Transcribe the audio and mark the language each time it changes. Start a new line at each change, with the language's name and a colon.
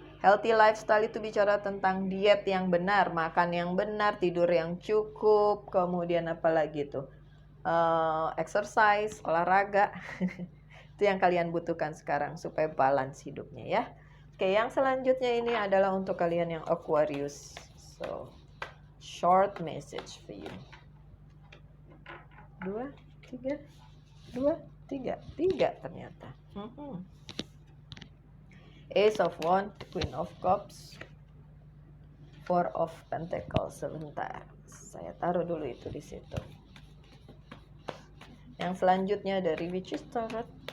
English: Healthy lifestyle
Indonesian: itu bicara tentang diet yang benar, makan yang benar, tidur yang cukup, kemudian apa lagi tuh? Exercise, olahraga. Itu yang kalian butuhkan sekarang supaya balance hidupnya ya. Oke, yang selanjutnya ini adalah untuk kalian yang Aquarius.
English: So, short message for you.
Indonesian: 2, 3, 2, 3, 3 ternyata.
English: Ace of Wands, Queen of Cups, Four of Pentacles.
Indonesian: Sebentar, saya taruh dulu itu di situ. Yang selanjutnya dari Witch's Tarot.